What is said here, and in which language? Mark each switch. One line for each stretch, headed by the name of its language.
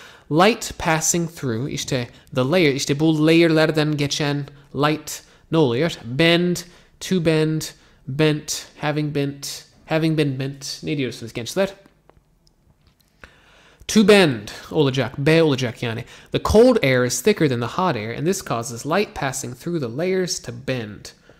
English: Light passing through,
Turkish: işte the layer, işte bu layer'lerden geçen light ne oluyor?
English: Bend, to bend, bent, having been bent.
Turkish: Ne diyorsunuz gençler? To bend olacak, B olacak yani.
English: The cold air is thicker than the hot air, and this causes light passing through the layers to bend.